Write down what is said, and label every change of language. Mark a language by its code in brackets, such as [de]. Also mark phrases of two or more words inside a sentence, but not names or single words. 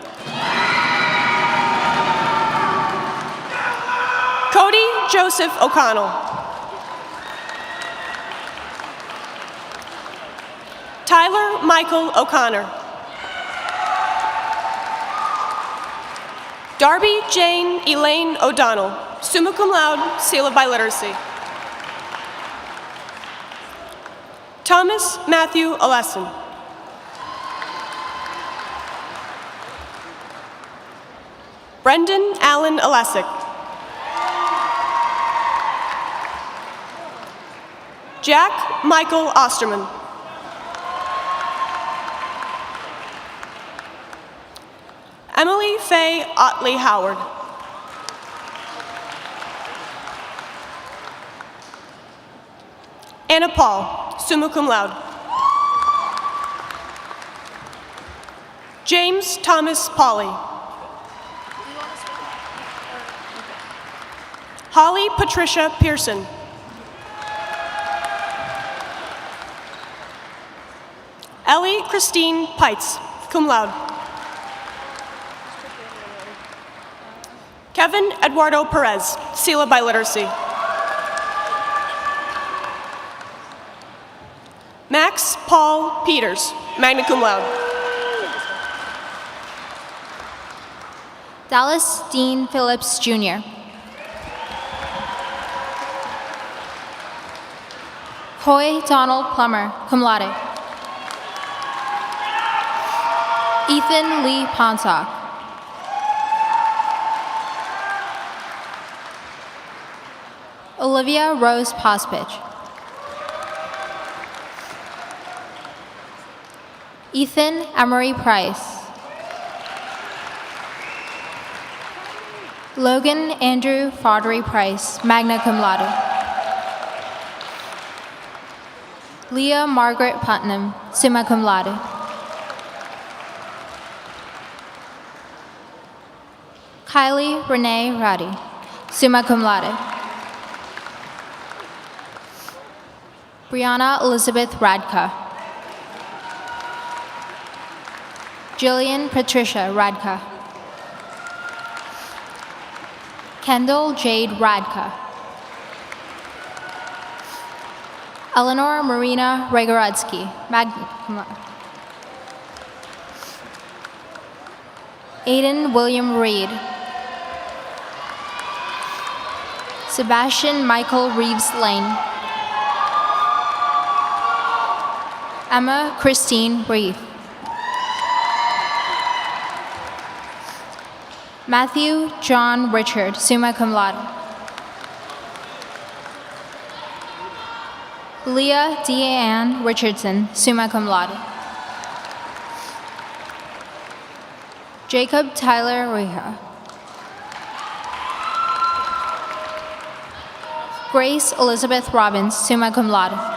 [en] Cody Joseph O'Connell. Tyler Michael O'Connor. Darby Jane Elaine O'Donnell, [la] summa cum laude, [en] Sela by literacy. Thomas Matthew Oleson. Brendan Allen Alessic. Jack Michael Osterman. Emily Faye Otley Howard. Anna Paul, [la] summa cum laude. [en] James Thomas Pauley. Holly Patricia Pearson. Ellie Christine Peitz, [la] cum laude. [en] Kevin Eduardo Perez, Sela by literacy. Max Paul Peters, [la] magna cum laude. [en] Dallas Dean Phillips, Jr. Coy Donald Plummer, [la] cum laude. [en] Ethan Lee Pontock. Olivia Rose Pospich. Ethan Emery Price. Logan Andrew Foddery Price, [la] magna cum laude. [en] Leah Margaret Putnam, [la] summa cum laude. [en] Kylie Renee Roddy, [la] summa cum laude. [en] Brianna Elizabeth Radka. Jillian Patricia Radka. Kendall Jade Radka. Eleanor Marina Regoradsky, [la] magna cum laude. [en] Aiden William Reed. Sebastian Michael Reeves Lane. Emma Christine Reeve. Matthew John Richard, [la] summa cum laude. [en] Leah Deanne Richardson, [la] summa cum laude. [en] Jacob Tyler Reha. Grace Elizabeth Robbins, [la] summa cum laude.